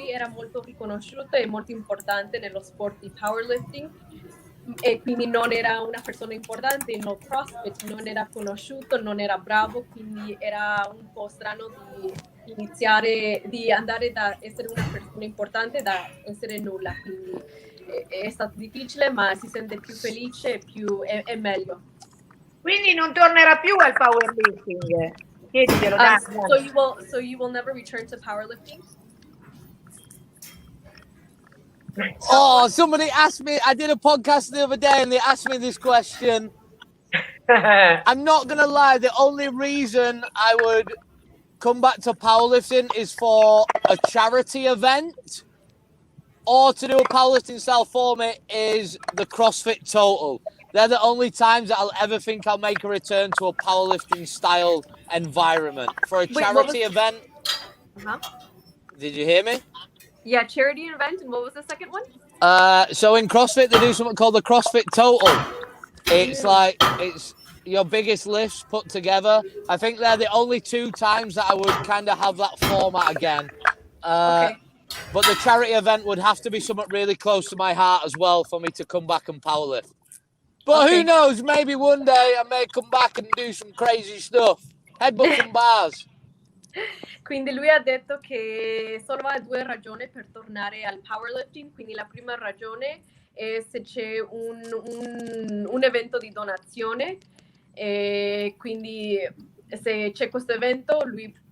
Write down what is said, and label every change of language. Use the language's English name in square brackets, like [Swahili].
[Italian] molto riconosciuto e molto importante nello sport di powerlifting e quindi non era una persona importante nello CrossFit, non era conosciuto, non era bravo, quindi era un po' strano di andare da essere una persona importante da essere nulla, quindi è stato difficile ma si sente più felice e è meglio. Quindi non tornerà più al powerlifting. Chiediglielo, dai. [English] So you will never return to powerlifting? Oh, somebody asked me, I did a podcast the other day and they asked me this question. I'm not going to lie, the only reason I would come back to powerlifting is for a charity event or to do a powerlifting style format is the CrossFit Total. They're the only times that I'll ever think I'll make a return to a powerlifting style environment. For a charity event. Uh-huh. Did you hear me? Yeah, charity event. And what was the second one? So in CrossFit, they do something called the CrossFit Total. It's like, it's your biggest lifts put together. I think they're the only 2 times that I would kind of have that format again. Okay. But the charity event would have to be something really close to my heart as well for me to come back and powerlift. But Okay. who knows? Maybe one day I may come back and do some crazy stuff. Headbutts and bars. [Italian] Quindi lui ha detto che solo ha 2 ragioni per tornare al powerlifting. Quindi la prima ragione è se c'è un evento di donazione e quindi se c'è questo evento lui